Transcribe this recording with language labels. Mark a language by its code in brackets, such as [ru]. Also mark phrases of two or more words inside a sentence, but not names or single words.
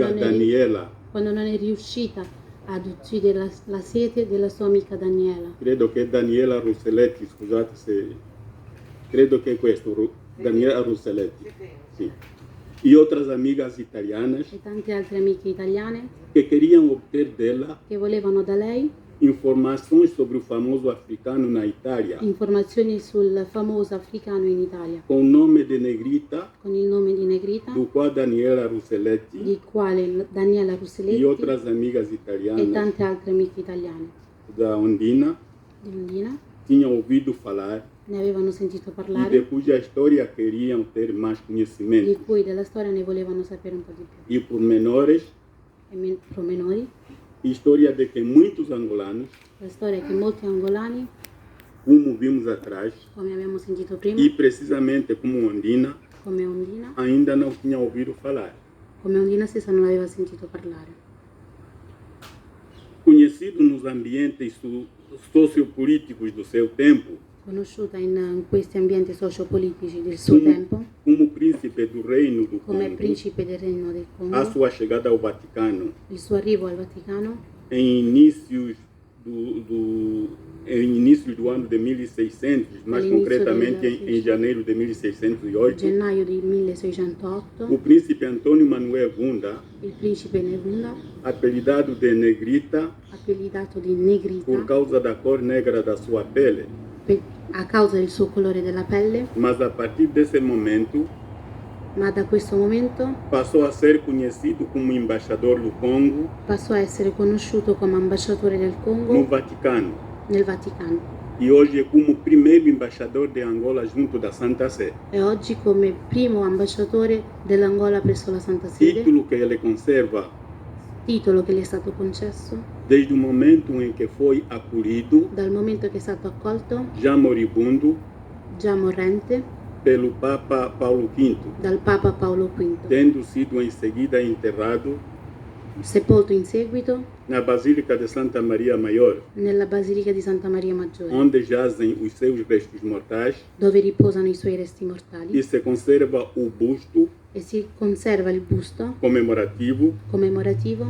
[it] Quando non eri- Daniela. quando non è riuscita ad uccidere la sete della sua amica Daniela. Credo che Daniela Russelletti, scusate se... Credo che è questo, Daniela Russelletti. [pt] Sì. E outras amigas italianas [it] E tante altre amiche italiane [pt] que queriam obter dela [it] che volevano da lei [pt] informações sobre o famoso africano na Itália, [it] informazioni sul famoso africano in Italia, [pt] com o nome de Negrita, [it] con il nome di Negrita, [pt] do qual Daniela Russelletti [it] di quale Daniela e Russelletti [pt] outras amigas e italianas [it] tante altre amiche italiane [pt] da Ondina [it] di Ondina [pt] tinham ouvido falar [it] ne avevano sentito e parlare, [pt] de cuja história queriam ter mais [it] di [pt] conhecimento. [it] cui della storia ne volevano sapere un po' di più. [pt] E por menores, [it] E promenori, [pt] história de que muitos angolanos, [it] la storia che molti angolani, [pt] como vimos atrás, [it] come abbiamo sentito prima, [pt] e precisamente como Ondina, [it] come Ondina, [pt] ainda não tinham ouvido falar. [it] come Ondina stessa non aveva sentito parlare. [pt] Conhecido nos ambientes sociopolíticos do seu tempo, [it] Conosciuta in questi ambienti sociopolitici del suo [pt] como, [it] tempo, [pt] como príncipe do Reino do [it] come [pt] Congo, [it] principe del Regno del [pt] a [it] Congo, [pt] sua chegada ao Vaticano [it] il suo arrivo al Vaticano [pt] em inícios do ano de 1600, mais [it] All'inizio [pt] concretamente [it] del [pt] em janeiro de 1608, [it] gennaio del 1608, [pt] o príncipe Antônio Manuel Gunda, [it] il principe Negunda, [pt] apelidado de Negrita [it] appellato di Negrita [pt] por causa da cor negra da sua pele, [it] a causa del suo colore della pelle, [pt] mas a partir desse momento [it] ma da questo momento [pt] passou a ser conhecido como embaixador do Congo [it] passò a essere conosciuto come ambasciatore del [pt] no [it] Congo [pt] Vaticano [it] nel Vaticano [pt] e hoje é como primeiro embaixador de Angola junto da Santa Sé, [it] e oggi come primo ambasciatore dell'Angola presso la Santa Sede, [pt] título que ele conserva [it] titolo che gli è stato concesso [pt] desde o momento em que foi acolhido, [it] dal momento che è stato accolto, [pt] já moribundo, [it] già morente, [pt] pelo Papa Paulo V, [it] dal Papa Paolo V, [pt] tendo sido em seguida enterrado [it] sepolto in seguito [pt] na Basílica de Santa Maria Maior, [it] nella Basilica di Santa Maria Maggiore, [pt] onde jazem os seus restos mortais [it] dove riposano i suoi resti mortali [pt] e se conserva o busto [it] e si conserva il busto [pt] comemorativo [it] commemorativo